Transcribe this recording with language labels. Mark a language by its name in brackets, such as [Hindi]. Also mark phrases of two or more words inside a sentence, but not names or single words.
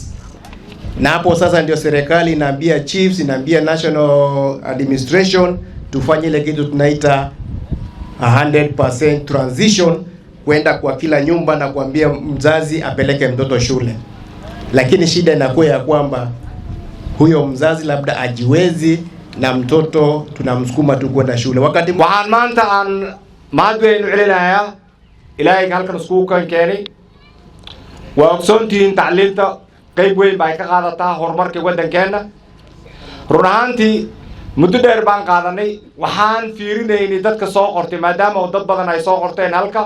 [Swahili] Na hapo sasa ndio serikali inaambia chiefs, inaambia [English] national administration [Swahili] tufanye ile kitu tunaita 100% transition, kwenda kwa kila nyumba na kuambia mzazi apeleke mtoto shule. Lakini shida inakuwa ya kwamba huyo mzazi labda ajiwezi na mtoto tunamsukuma tu kwenda shule. Wakati [Somali] waxaan maanta aan mahad weyn u celinayaa ilaahay halkan iskugu kan keenay. Waa ogsoontihiin tacliinta qayb weyn bay ka qaadataa horumarka waddankeena. Run ahaantii muddo dheer baan qaadanay, waxaan fiirinaynay dadka soo qortay maadaama dad badan ay soo qorteen halka.